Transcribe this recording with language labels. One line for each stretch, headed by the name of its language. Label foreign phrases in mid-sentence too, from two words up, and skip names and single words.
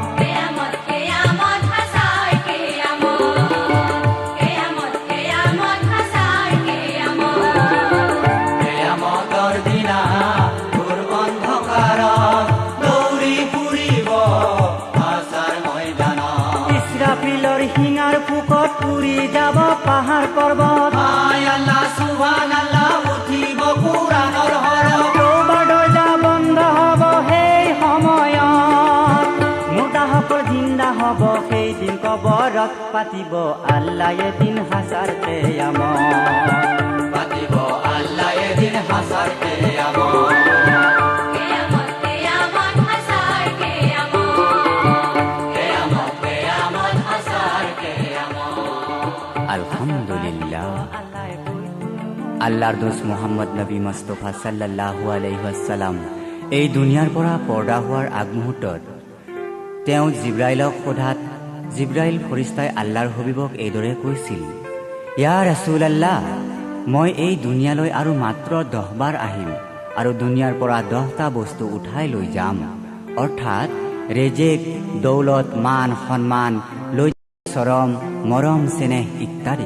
Assamese: কিয়ামত কিয়ামত হাছাৰ কিয়ামত, কিয়ামত কিয়ামত হাছাৰ কিয়ামত। क़यामতৰ দিনা ঘোৰ অন্ধকাৰত দৌৰি ফুৰিব হাছাৰ ময়দানত, ইছৰাফিলৰ শিঙাৰ ফুকত পুৰি যাব পাহাৰ পৰ্বত, হায় আল্লাহ সুবহানাল্লাহ উঠিব কুৰাণৰ হৰফ, তৌবাৰ দৰ্জা বন্ধ হ'ব সেই সময়ত, মুৰ্দাসকল জিন্দা হ'ব সেইদিন কবৰত, পাতিব আল্লাহ এদিন হাছাৰ কিয়ামত, পাতিব আল্লাহ এদিন হাছাৰ কিয়ামত। কিয়ামত কিয়ামত হাছাৰ কিয়ামত, কিয়ামত কিয়ামত হাছাৰ কিয়ামত। আলহামদুলিল্লাহ। আল্লাহৰ দোস্ত মুহাম্মদ নবী মুস্তাফা
Arabic: صلى الله عليه وسلم
Assamese: এই দুনিয়াৰ পৰা পৰ্দা হোৱাৰ আগমুহূৰ্তত তেওঁ জিব্ৰাইলক সোধাত জিব্ৰাইল ফৰিস্তাই আল্লাহৰ হবিবক এইদৰে কৈছিল,
Arabic: يا رسول الله,
Assamese: মই এই দুনিয়ালৈ আৰু মাত্ৰ 10 বাৰ আহিম আৰু দুনিয়াৰ পৰা 10টা বস্তু উঠাই লৈ যাম, অৰ্থাৎ ৰেজেক, দৌলত, মান, সন্মান, চৰম, মৰম, চেনেহ ইত্যাদি।